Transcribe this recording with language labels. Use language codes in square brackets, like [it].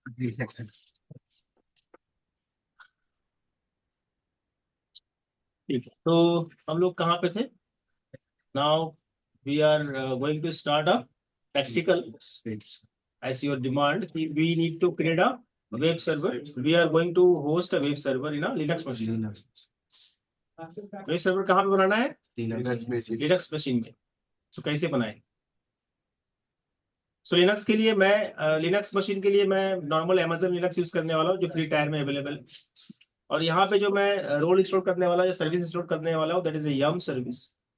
[en] 3 seconds. [hi] ठीक है, तो हम लोग कहाँ पे थे? [en] Now we are going to start a practical as your demand. We need to create a web server. We are going to host a web server in a Linux machine. [hi] Web server कहाँ पे बनाना है? Linux machine में। तो कैसे बनाए? सो Linux के लिए मैं लिनक्स मशीन के लिए मैं नॉर्मल Amazon लिनक्स यूज करने वाला हूँ जो फ्री टायर में अवेलेबल है। और यहाँ पे जो मैं रोल इंस्टॉल करने वाला हूँ, सर्विस इंस्टॉल करने वाला हूँ, [en] That is yum service.